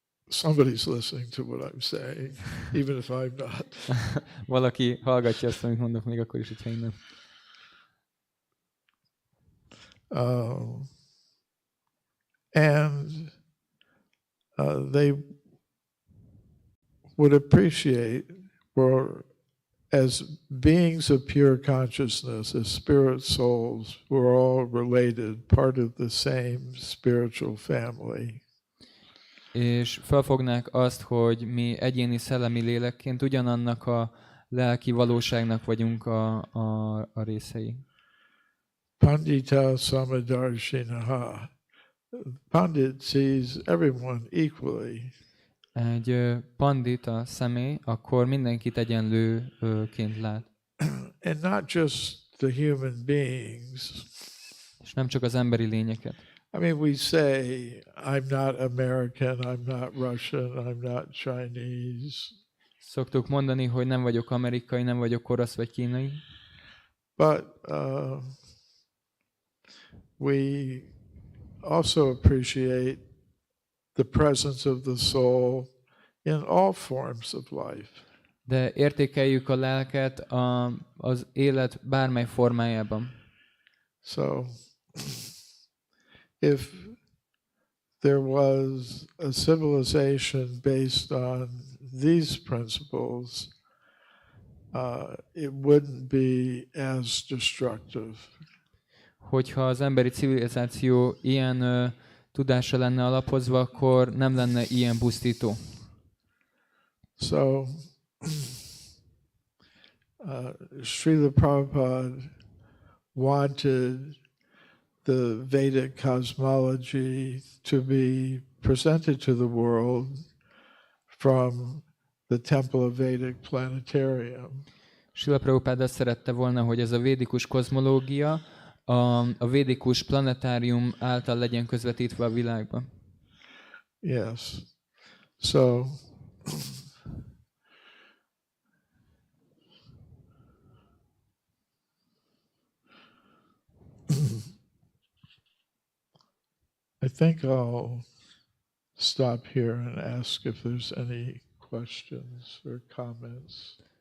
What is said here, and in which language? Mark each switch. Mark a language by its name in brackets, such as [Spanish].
[English] Somebody's listening to what I'm saying, even if I'm not. [Hungarian] Valaki hallgatja azt, amit mondok, még akkor is, hogyha én nem. [English] And they would appreciate, or as beings of pure consciousness, as spirit souls, we're all related, part of the same spiritual family. [Hungarian] És felfognák azt, hogy mi egyéni szellemi lélekként ugyanannak a lelki valóságnak vagyunk a részei. [Sanskrit] Pandita Samadarshinaha. [English] Pandit sees everyone equally. [Hungarian] Egy pandita személy, akkor mindenkit egyenlőként lát. [English] And not just the human beings. [Hungarian] És nem csak az emberi lényeket. [English] I mean, we say, I'm not American, I'm not Russian, I'm not Chinese. [Hungarian] Szoktuk mondani, hogy nem vagyok amerikai, nem vagyok orosz vagy kínai. [English] But we also appreciate the presence of the soul in all forms of life. [Hungarian] De értékeljük a lelket az élet bármely formájában. [English] So, if there was a civilization based on these principles, it wouldn't be as destructive. [Hungarian] Hogyha az emberi civilizáció ilyen tudásra lenne alapozva, akkor nem lenne ilyen pusztító. [English] So, Srila Prabhupada wanted the Vedic cosmology to be presented to the world from the Temple of Vedic Planetarium. [Hungarian] Srila Prabhupada azt szerette volna, hogy ez a védikus kozmológia a védikus planetárium által legyen közvetítve a világba. [English] Yes. So, I think I'll stop here and ask if there's any questions or comments.